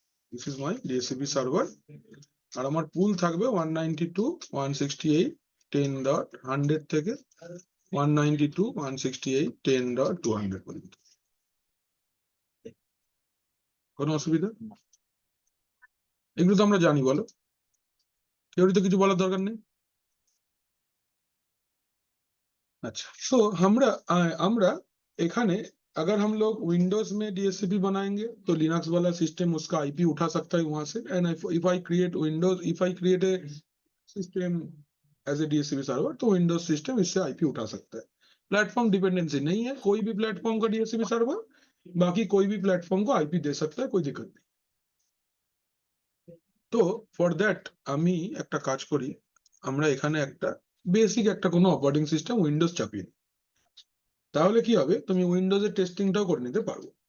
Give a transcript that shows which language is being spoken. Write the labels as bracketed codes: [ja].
[en] this is my DSCP server, [bn] আর আমার পুল থাকবে 192.168.10.100 থেকে 192.168.10.200 পর্যন্ত। কোনো অসুবিধা? এগুলো তো আমরা জানি, বলো, থিওরি তো কিছু বলার দরকার নেই। [hi] अच्छा, तो हमरा [bn] एखाने [hi] अगर हम लोग विंडोज में डीएससीपी बनाएंगे तो लिनक्स वाला सिस्टम उसका आईपी उठा सकता है वहां से, [en] and if I create a system as a DSCP server, [hi] तो विंडोज सिस्टम इससे आईपी उठा सकता है। प्लेटफॉर्म डिपेंडेंसी नहीं है, कोई भी प्लेटफॉर्म का डीएससीपी सर्वर बाकी कोई भी प्लेटफॉर्म को आईपी दे सकता है, कोई दिक्कत नहीं। तो फॉर दैट [bn] আমি একটা কাজ করি, আমরা এখানে একটা বেসিক একটা কোনো অপারেটিং সিস্টেম উইন্ডোজ চাপিয়ে দিই, তাহলে কি হবে, তুমি উইন্ডোজের টেস্টিংটাও করে নিতে পারবো।